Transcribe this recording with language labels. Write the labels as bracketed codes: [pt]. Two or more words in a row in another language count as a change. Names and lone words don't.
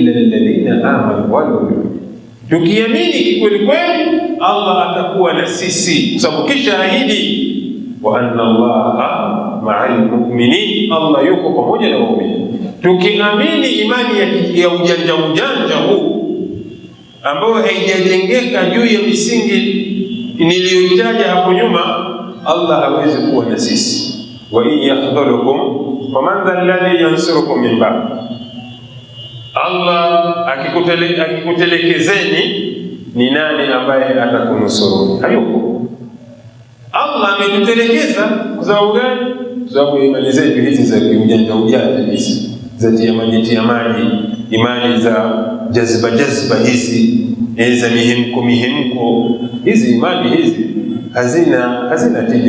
[ar] إلا الذين آمنوا [sw] wal Tukiamini kweli kweli, Allah atakuwa na sisi, kwa sababu kisha ahidi [ar] وأن الله مع المؤمنين, [sw] Allah yuko pamoja na waumini. Tukiamini imani ya ujanja huu ambao haijajengeka juu ya misingi niliyoitaja hapo nyuma, Allah hawezi kuwa na sisi. [ar] وإن يخذلكم فمن ذا الذي ينصركم من بعد, [sw] Allah akikutelekezeni ni nani ambaye atakunusuru? Hayupo. Allah ametutelekeza kwa sababu gani? Kwa sababu imani zetu hizi za ujanja hizi za tiamaji, imani za jazba hizi za mihemko hizi, imani hizi hazina tija.